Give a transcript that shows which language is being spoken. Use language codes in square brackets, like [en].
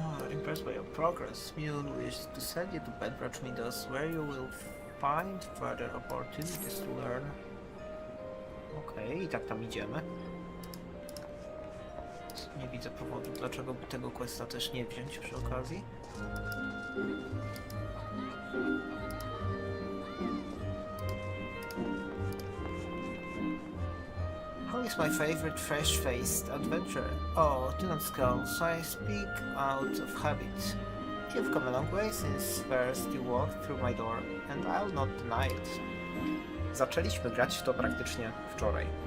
[en] Impressed by your progress, Mule wishes to send you to Bedrock Meadows, where you will find further opportunities to learn. [pl] Okej, i tak tam idziemy. Nie widzę powodu, dlaczego by tego questa też nie wziąć przy okazji. . [en] is my favorite fresh-faced adventurer. Oh, do not scowl, so I speak out of habit. You've come a long way since first you walked through my door, and I'll not deny it. [pl] Zaczęliśmy grać w to praktycznie wczoraj.